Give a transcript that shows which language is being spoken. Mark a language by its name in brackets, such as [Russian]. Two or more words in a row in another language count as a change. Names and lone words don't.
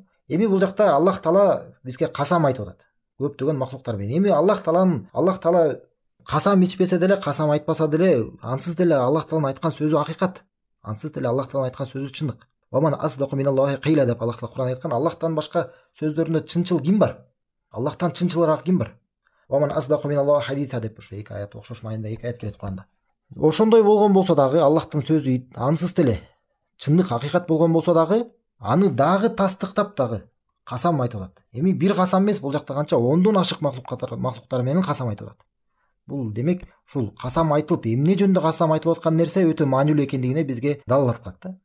[Kyrgyz] Эми бул жакта Аллах Таала бизге касам айтып атат. Көптөгөн макулуктар менен. Эми Аллах Таала касам ичпесе деле, касам айтпаса деле, ансыз деле Аллах Тааланын айткан сөзү акыйкат. Ансыз деле Аллах Тааланын айткан сөзү чындык. [Arabic] ومن أصدق من الله قيلا [Kyrgyz] деп Аллах Таала Куран айткан. Аллахтан башка сөздөрүндө чынчыл ким бар? Аллахтан чынчылыраак ким бар? [Arabic] ومن أصدق من الله حديثا [Kyrgyz] деп ошо эки аят окшош маанидә эки аят келет Куранда. Ошондой болгон болсо дагы, Аллахтын сөзү ансыз деле чындык акыйкат болгон болсо дагы, аны дагы тастыктап дагы касам айтып атат. Эми бир касам эмес, бул жакта канча ондон ашык макулуктар менен касам айтып атат. Бул демек ушул касам айтылып, эмне жөнүндө касам айтылып аткан нерсе өтө маанилүү экендигине бизге далилат кылат да.